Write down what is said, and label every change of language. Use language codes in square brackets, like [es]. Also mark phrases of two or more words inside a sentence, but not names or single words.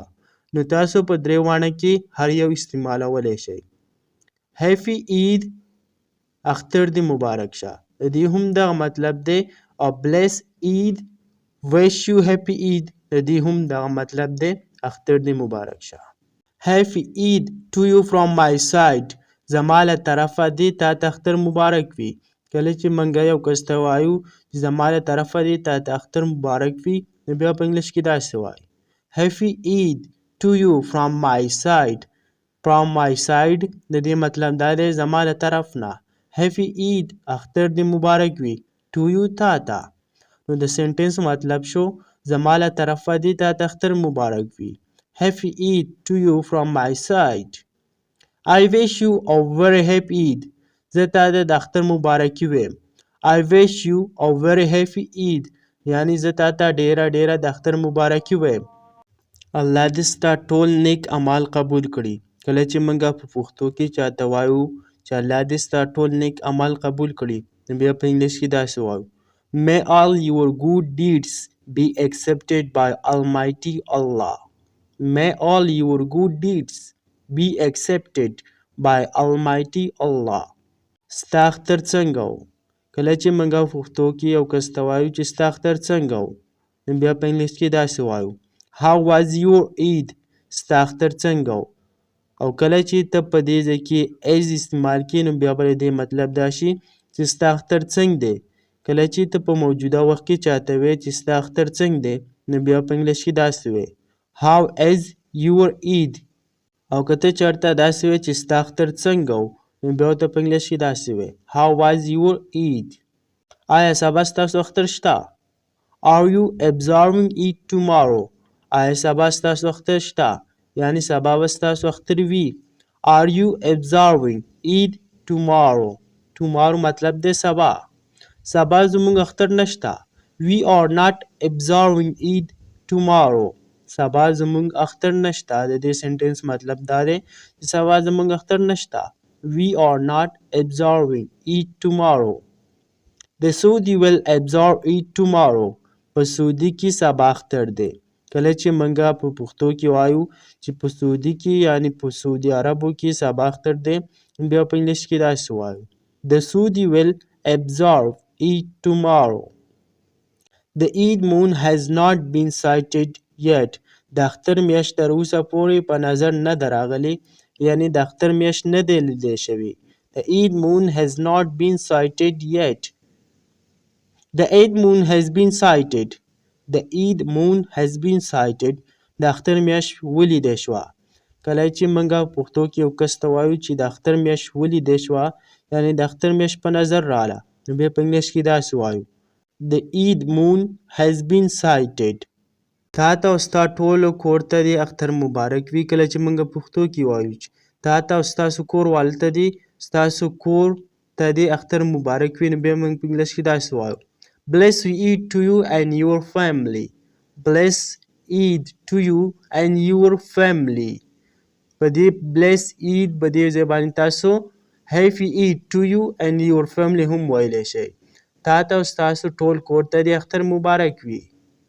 [ps] نو تاسو په درې واڼه کې هر یو استعمالولی شئ. [en] Happy Eid. [ps] اختر دې مبارک شه. د دې هم دغه مطلب دی او [en] Blessed Eid. Wish you Happy Eid. [ps] د دې هم دغه مطلب دی اختر دې مبارک شه. [en] Happy Eid to you from my side. [ps] زما له طرفه دې تا ته اختر مبارک وي. کله چې موږ یو کس ته وایو چې زما له طرفه دې تا ته اختر مبارک وي نو بیا په انګلیش کې داسې وایي [en] Happy Eid to you from my side. From my side [ps] د دې مطلب دا دی زما له طرف نه. [en] Happy Eid. [ps] اختر دې مبارک وي. [en] To you [ps] تا ته. نو د سنټنس مطلب شو زما له طرفه دې تا ته اختر مبارک وي. [en] Happy Eid to you from my side. I wish you a very happy Eid. [ps] زه تا ته د اختر مبارکي ویم. [en] I wish you a very happy Eid. [ps] یعنې زه تا ته ډېره ډېره د اختر مبارکي ویم. الله دې ستا ټول نیک اعمال قبول کړي. کله چې موږ په پښتو کې چاته وایو چې الله دې ستا ټول نیک عمل قبول کړي نو بیا په انګلیش کې داسې وایو [en] May all your good deeds be accepted by Almighty Allah. May all your good deeds be accepted by Almighty Allah. [ps] ستا اختر څنګه و؟ کله چې موږ په پښتو کې یو کس ته وایو چې ستا اختر څنګه و نو بیا په انګلیش کې داسې وایو [en] How was your Eid. [ps] ستا اختر څنګه و؟ او کله چې ته په دې ځای کې ایز استعمال کړې نو بیا به د دې مطلب دا شي چې ستا اختر څنګه دی. کله چې ته په موجوده وخت کې چاته وایې چې ستا اختر څنګه دی نو بیا په انګلیش کې داسې وایې [en] How is your Eid? [ps] او که ته چېرته داسې وی چې ستا اختر څنګه و نو بیا ورته په انګلیش کې داسې وی [en] How was your Eid? [ps] آیا سبا ستاسو اختر شته؟ [en] Are you observing Eid tomorrow? [ps] آیا سبا ستاسو اختر شته؟ یعنی سبا به ستاسو اختر وي. [en] Are you observing Eid tomorrow? [ps] Tomorrow مطلب دی سبا. سبا زموږ اختر نشته. [en] We are not observing Eid tomorrow. [ps] سبا زموږ اختر نشته. د دې سنټنس مطلب دا دی چې سبا زموږ اختر نشته. [en] We are not observing Eid tomorrow. The Saudi will observe Eid tomorrow. [ps] په سعودي کې سبا اختر دی. کله چې منګه په پښتو کې وایو چې په سعودي کې یعنی په سعودي عربو کې سبا اختر دی بیا په انګلیش کې داسې وایو [en] The Saudi will observe Eid tomorrow. The Eid moon has not been sighted yet. [ps] د اختر میاشت تر اوسه پورې په نظر نه ده راغلې یعنی د اختر میاشت نه دی لیدل شوې. [en] The Eid moon has not been sighted yet. The Eid moon has been sighted. The Eid moon has been sighted. [ps] د اختر میاشت ولیدل شوه. کله چې موږ پښتو کې یو کس ته وایو چې د اختر میاشت ولیدل شوه یعنی د اختر میاشت په نظر راغله نو بیا په انګلیش کې داسې وایو [en] The Eid moon has been sighted. [ps] تا ته او ستا ټولو کور ته دې اختر مبارک وي. کله چې موږ پښتو کې وایو چې تا ته او ستاسو کور والو ته دې ستاسو کور ته دې اختر مبارک وي نو بیا موږ په انګلیش کې داسې وایو [en] Bless Eid to you and your family. Bless Eid to you and your family. [ps] په دې [en] bless Eid [ps] په دې ځای باندې تاسو [en] Happy Eid to you and your family [ps] هم ویلی شئ. تا ته او ستاسو ټول کور ته دې اختر مبارک وي.